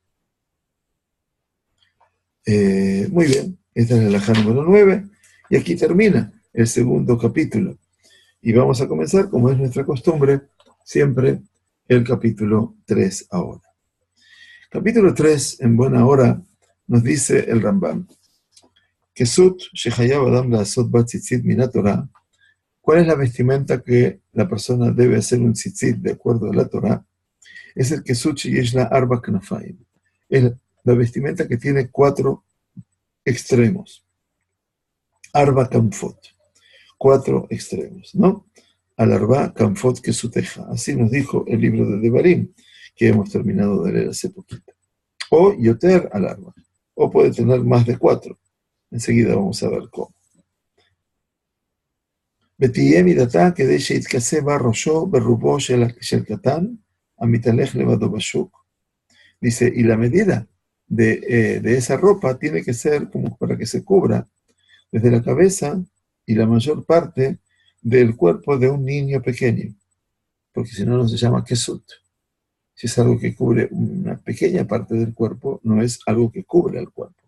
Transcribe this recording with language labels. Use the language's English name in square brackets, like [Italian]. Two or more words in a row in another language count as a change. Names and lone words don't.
[Spanish] Muy bien, esta es la halajá número 9, y aquí termina el segundo capítulo. Y vamos a comenzar, como es nuestra costumbre, siempre el capítulo 3 ahora. Capítulo 3, en buena hora, nos dice el Rambam, [Hebrew] כסות שחייב אדם לעשות בה ציצית מן התורה. [Spanish] ¿Cuál es la vestimenta que la persona debe hacer un tzitzit de acuerdo a la Torah? Es el [Hebrew] כסות שיש לה ארבע כנפיים. [Spanish] Es la vestimenta que tiene 4 extremos. [Hebrew] ארבע כנפות. [Spanish] 4 extremos, ¿no? [Hebrew] על ארבע כנפות כסותך. [Spanish] Así nos dijo el libro de Devarim, que hemos terminado de leer hace poquito. [Hebrew] או יותר על ארבע. [Spanish] O puede tener más de 4. Enseguida vamos a ver cómo. [Hebrew] ותהיה מידתה כדי שיתכסה בה ראשו ברובו של קטן, המתהלך לבדו בשוק. [Spanish] Dice, y la medida de esa ropa tiene que ser como para que se cubra desde la cabeza y la mayor parte del cuerpo de un niño pequeño, porque si no, no se llama kesut. Si es algo que cubre una pequeña parte del cuerpo, no es algo que cubre el cuerpo.